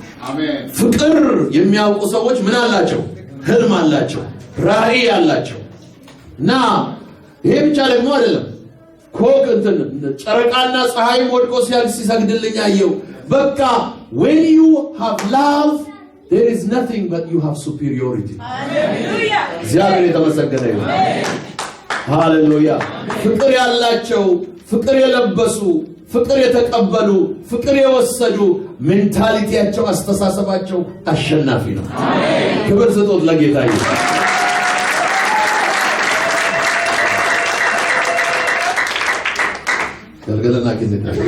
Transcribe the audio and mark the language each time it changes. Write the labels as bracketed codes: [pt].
[am] አሜን ፍቅር የሚያውቁ ሰዎች ምን አላቸው ህልም አላቸው ራዕይ አላቸው እና ይሄ ብቻ ደግሞ አይደለም ኮክ እንትን ጨረቃና ፀሐይ ወድቆ ሲሰግድልኝ አየው። በቃ [en] when you have love there is nothing but you have superiority. Hallelujah. [am] እግዚአብሔር የተመሰገነ ይሁን። ሃሌሉያ። ፍቅር ያላቸው ፍቅር የለበሱ ፍቅር የተቀበሉ ፍቅር የወሰዱ ሜንታሊቲያቸው አስተሳሰባቸው አሸናፊ ነው። አሜን። ክብር ስጦት ለጌታ ይሁን። ገልገለና ከዘካ